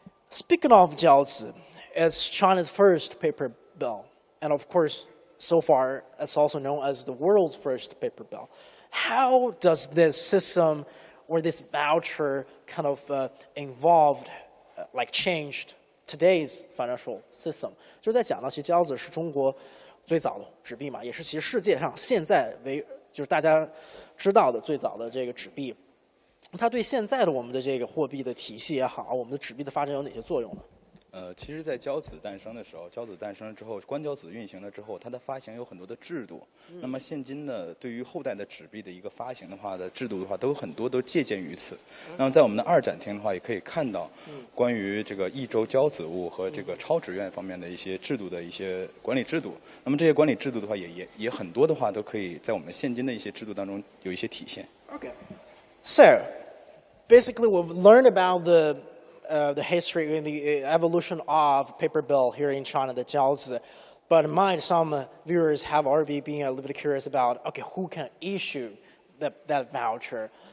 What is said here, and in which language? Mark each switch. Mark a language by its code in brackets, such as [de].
[en] Speaking of jiaozi, it's China's first paper bill. And of course, so far, it's also known as the world's first paper bill. How does this system or this voucher kind of involved, changed today's financial system? [zh] 就是在讲到，其实jiaozi是中国最早的纸币嘛，也是其实世界上现在就是大家知道的最早的这个纸币。它对现在的我们的这个货币的体系也好，我们的纸币的发展有哪些作用呢？其实，在交子诞生的时候，交子诞生了之后，官交子运行了之后，它的发行有很多的制度。那么现今呢，对于后代的纸币的一个发行的话的制度的话，都有很多都借鉴于此。那么在我们的二展厅的话，也可以看到关于这个一周交子物和这个超纸院方面的一些制度的一些管理制度。那么这些管理制度的话，也很多的话都可以在我们现今的一些制度当中有一些体现。 [en] Okay. So, basically, we've learned about the history and the evolution of paper bill here in China, the jiaozi. But some viewers have already been a little bit curious about, okay, who can issue that voucher?